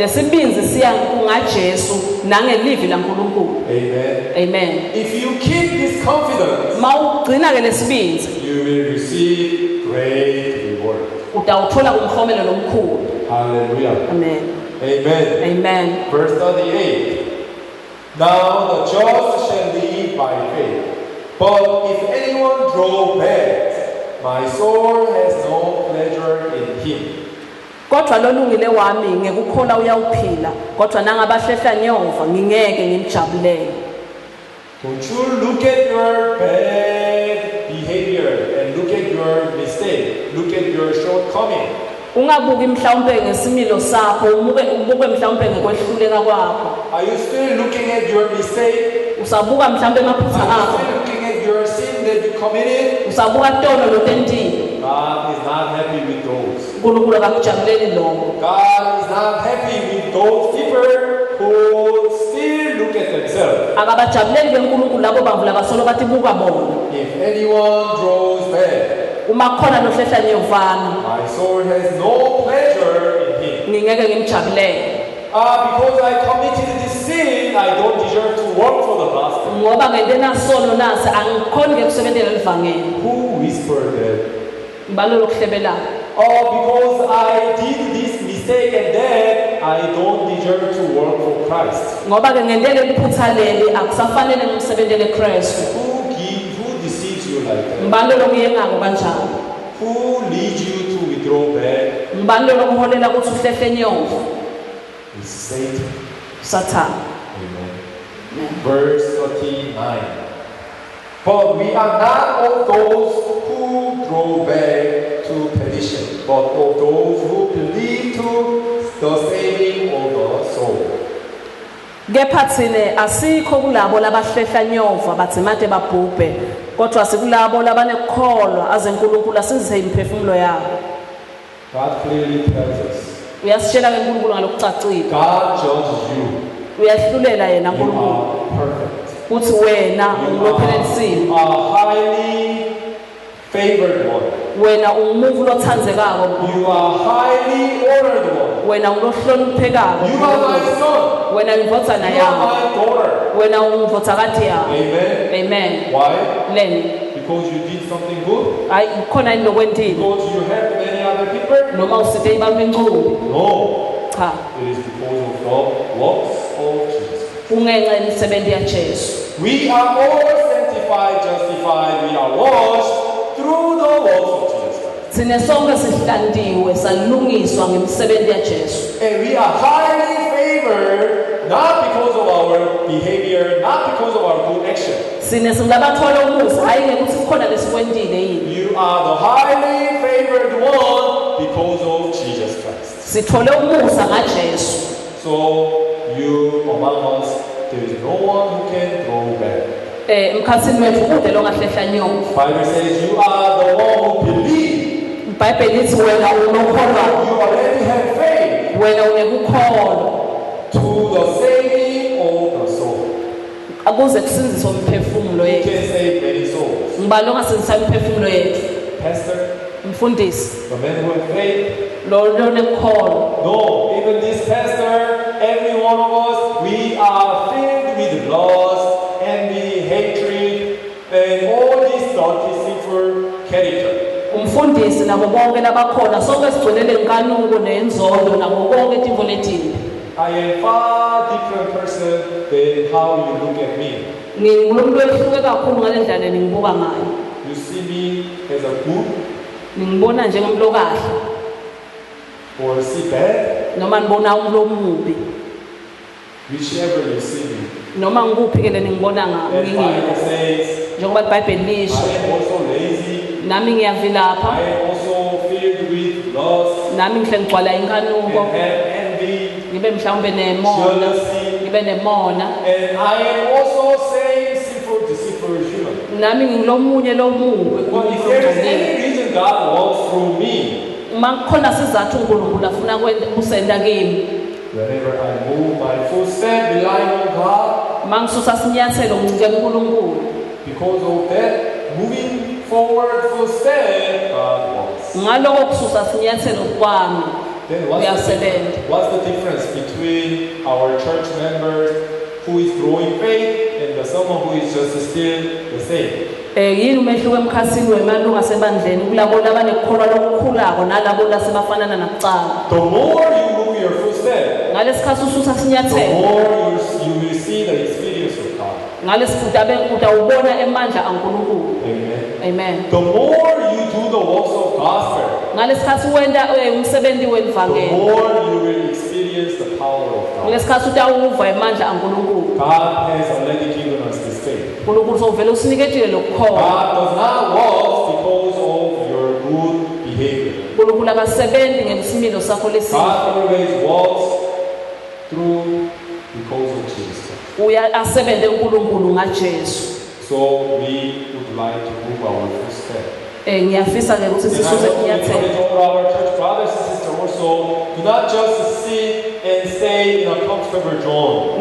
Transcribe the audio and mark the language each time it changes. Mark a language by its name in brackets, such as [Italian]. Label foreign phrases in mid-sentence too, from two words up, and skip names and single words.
[Swati] Lesibinzi siya ngaJesu nangelivi laNkulunkulu. [English] Amen. Amen. If you keep this confidence, [Swati] Mawugcina ke lesibinzi [English] you will receive great reward. [Swati] utawuthola umhlomelo lomkhulu. [English] Hallelujah. Amen. Amen. Amen. Verse 38. Now the just shall live by faith. But if anyone draw back, my soul has no pleasure in him. [Swati] Kodwa lolungile wami ngekukholwa uyawuphila kodwa nangabahlehla nyova ngingeke ngimjabulele. [English] Don't you look at your bad behavior and look at your mistake, look at your shortcoming. [Swati] Ungabuki mhlawumbe ngesimilo sakho ubuke mhlawumbe ngekwehluleka kwakho. [English] Are you still looking at your mistake? [Swati] Usabuka mhlawumbe amaphutha [English] Are you [Swati] akho. [English] still looking at your sin that you committed? [Swati] Usabuka tono lotentile. [English] God is not happy with those. [Swati] uNkulunkulu akakujabuleli lokho. [English] God is not happy with those people who still look at themselves. [Swati] Akabajabuleli beNkulunkulu labo bavula basolo bathi buka bona. [English] If anyone draws back, [Swati] Uma khona lohlehla nyovana [English] my soul has no pleasure in him. [Swati] ngingeke ngimjabulele. [English] Because I committed this sin, I don't deserve to work for the gospel. [Swati] Ngoba ngentena sono nasi angikhoni ngekusebenzela livangeli. [English] Who whispered that? [Swati] Ngibalo lokuhlebelana. [English] Because I did this mistake and that, I don't deserve to work for Christ. [Swati] Ngoba ke ngendele iphutha leli akusafanele ngimsebenzele Kristu. [English] Who deceives you like that? [Swati] Ngibalo lokuyengako kanjalo. [English] Who leads you to withdraw back? [Swati] Ngibalo lokuholela ukuthi uhlehle nyova. [English] It's Satan. Satan. Amen. Verse 39. But we are not of those who draw back to perdition, but of those who believe to the saving of the soul. [Swati] Kepha thine asikho kulabo labahlehla nyova bathi made babhubhe kodwa sikulabo labanekholwa aze uNkulunkulu asizise imiphefumulo yabo. [English] God clearly tells us. [Swati] Uyasitshela ke uNkulunkulu ngalokucacile. [English] God judges you. [Swati] Uyahlulela yena [English] You [Swati] uNkulunkulu. [English] are perfect. [Swati] Uthi wena ungulophelelisiwe. [English] You are highly favored one. [Swati] Wena ungumuvu lothandzekako. [English] You are highly honored one. [Swati] Wena ulohloniphekako. [English] You are my son. [Swati] Wena ungivotana [English] You are [Swati] yami. [English] my daughter. [Swati] Wena ungivotakati yami. [English] Amen. Amen. Why? [Swati] Leni. [English] Because you did something good? [Swati] Hayi khona yini lokwentile? [English] Because you helped many other people? [Swati] Noma usithe ibamba incubo. [English] No. [Swati] Cha. [English] It is because of the works of Jesus. [Swati] Kungenxa yemisebenzi yaJesu. [English] We are all sanctified, justified, we are washed through the works of Jesus Christ. [Swati] Sine sonke sihlandiwe salungiswa ngemisebenzi yaJesu. [English] And we are highly favored, not because of our behavior, not because of our good action. [Swati] Sine singabathola umusa hayi ngekuthi kukhona lesikwentile yini. [English] You are the highly favored one because of Jesus Christ. [Swati] Sithole umusa ngaJesu. [English] So you among us, there is no one who can throw back. [Swati] Emkhatsini wethu kude longahlehla nyova. [English] Bible says you are the one who believe. [Swati] iBhayibheli lithi wena unokholwa. [English] You already have faith [Swati] Wena unekukholwa. [English] to the saving of the soul. [Swati] Akuze kusinziswe umphefumulo [English] You [Swati] yethu. [English] can save many souls. [Swati] Ngibalo ngasindisa imphefumulo yethu. [English] Pastor, [Swati] Mfundisi [English] the men who have faith. [Swati] lo lonekukholwa. [English] No, even this pastor, every one of us, we are filled with lust, envy, hatred, and all these dirty, sinful character. [Swati] Umfundisi nabo bonke labakhona sonke sigcwelele inkanuko nenzondo nabo konke itimvo letini. [English] I am far different person than how you look at me. [Swati] Ngingumuntu ehluke kakhulu ngalendlela ningibuka ngayo. [English] You see me as a good [Swati] Ningibona njengomuntu okahle [English] or see bad, [Swati] noma nibona umuntu omubi [English] whichever you see me. [Swati] noma ngikuphi ke leningibona [English] As Bible [Swati] ngingini. [English] says, [Swati] Njengoba iBhayibheli lisho [English] I am also lazy. [Swati] nami ngiyavilapha [English] I am also filled with lust [Swati] nami ngihle ngigcwala [English] and [Swati] inkanuko [English] have envy, [Swati] ngibe mhlawumbe nemona [English] jealousy, [Swati] ngibe nemona [English] and I am also saying sinful, deceitful human. [Swati] nami ngilomunye lomubi [English] But if there is any reason God works through me, [Swati] uma kukhona sizathu uNkulunkulu afuna kusenda kimi [English] whenever I move my footstep relying on God, [Swati] mangisusa sinyathelo ngincike kuNkulunkulu [English] because of that moving forward footstep, God works. [Swati] ngaloko kususa sinyathelo kwami [English] Then [Swati] uyasebenza. [English] what's the difference between our church members who is growing faith and someone who is just still the same? [Swati] yini umehluko emkhathini wemalunga asebandleni kulabo labanekukholwa lokukhulako nalabo lasebafanana nakucala. [English] The more you move your footstep, [Swati] Ngalesikhathi ususa [English] the [Swati] sinyathelo [English] more you will see the experience of God. [Swati] ngalesifuta utawubona emandla kaNkulunkulu. [English] Amen. Amen. The more you do the works of gospel, [Swati] Ngalesikhathi wenda umsebenzi [English] the [Swati] welivangeli [English] more you will experience the power of God. [Swati] ngalesikhasi utawuva emandla kaNkulunkulu. [English] God has already given us this faith. [Swati] uNkulunkulu sovele usiniketile lokukholwa. [English] God does not work because of your good behavior. [Swati] uNkulunkulu akasebenzi ngesimilo sakho lesihle. [English] God always works through because of Jesus. [Swati] Asebenze uNkulunkulu ngaJesu. [English] So we would like to move our footstep. [Swati] Ngiyafisa ke ukuthi [English] And I [Swati] sisuse [English] want to [Swati] inyathelo. [English] encourage all our church brothers and sisters also to not just sit and stay in a comfortable zone.